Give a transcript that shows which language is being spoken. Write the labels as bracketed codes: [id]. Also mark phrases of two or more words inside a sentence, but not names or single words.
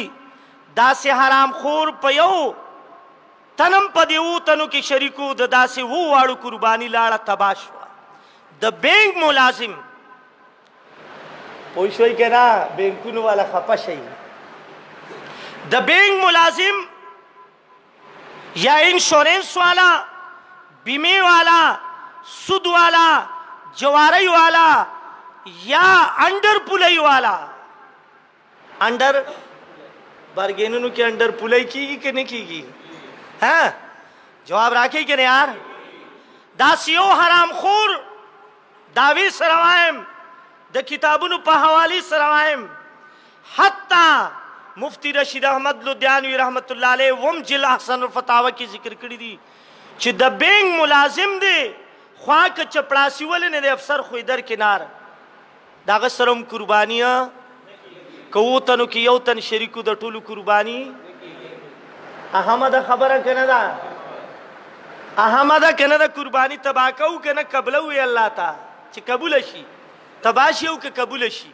[ps] داسې حرام خور په یو تنم په دې اوو تنو کې شریکو، د داسې اوو واړو قرباني لاړه تباه شوه. د بینک ملازم پوه شوئ که نه؟ بینکونو والا خفه شئ. د بینک ملازم یا انشورنس والا، بیمه والا، سود والا، جواری والا یا انڈر پولی والا. انڈر بارگینونو کې انڈر پولی کیږي که نه کیږي؟ ها جواب راکئ که نه یار؟ داسې یو حرام خور دعوی سره وایم، د کتابونو په حوالې سره وایم، حتی مفتی رشید احمد لدھیانوی [ar] رحمت الله علیه [ps] وم جل احسن الفتاوا کې ذکر کړی دي چې د بینک ملازم دی خوا که چپړاسي ولې نه دی، افسر خو در کنار، د هغه سره هم قرباني که اوو تنو کې یو تن شریکو د ټولو قرباني. احمد خبره که نه ده؟ احمد که نه ده؟ قرباني تباه کوو که نه قبله وي الله ته چې قبوله شي، تباه شي او که قبوله شي.